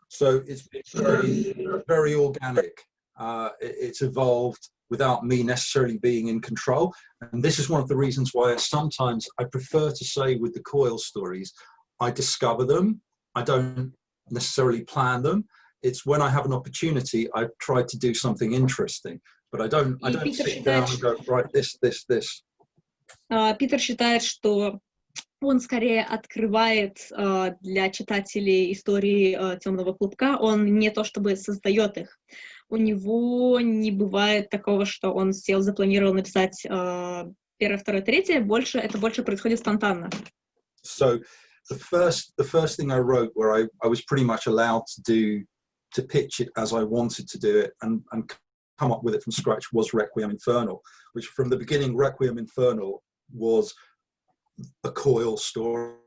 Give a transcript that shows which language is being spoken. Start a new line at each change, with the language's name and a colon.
English: So it's very, very organic. It's evolved without me necessarily being in control. And this is one of the reasons why sometimes I prefer to say with the coil stories, I discover them. I don't necessarily plan them. It's when I have an opportunity, I try to do something interesting. But I don't sit down and go, right, this.
Russian: Питер считает, что он скорее открывает для читателей истории темного клубка, он не то чтобы создает их. У него не бывает такого, что он сел, запланировал написать первое, второе, третье, это больше происходит спонтанно.
English: So the first thing I wrote, where I was pretty much allowed to pitch it as I wanted to do it and come up with it from scratch, was Requiem Infernal, which from the beginning, Requiem Infernal was a coil story.